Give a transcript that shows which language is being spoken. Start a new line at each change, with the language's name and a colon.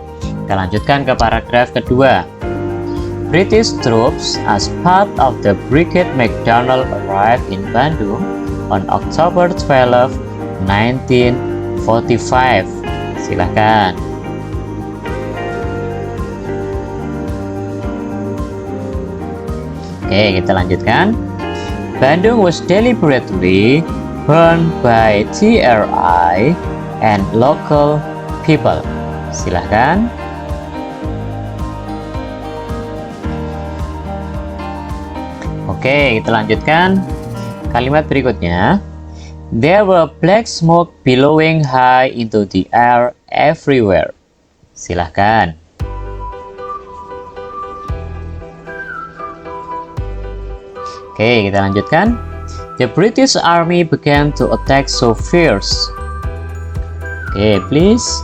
Indonesian: Kita lanjutkan ke paragraf kedua.
English: British troops as part of the Brigade MacDonald arrived in Bandung on October 12, 1945.
Indonesian: Silakan. Oke, kita lanjutkan.
English: Bandung was deliberately burned by TRI and local people.
Indonesian: Silahkan. Oke, kita lanjutkan. Kalimat berikutnya.
English: There were black smoke billowing high into the air everywhere.
Indonesian: Silahkan. Oke, kita lanjutkan.
English: The British Army began to attack so fierce. Oke, please.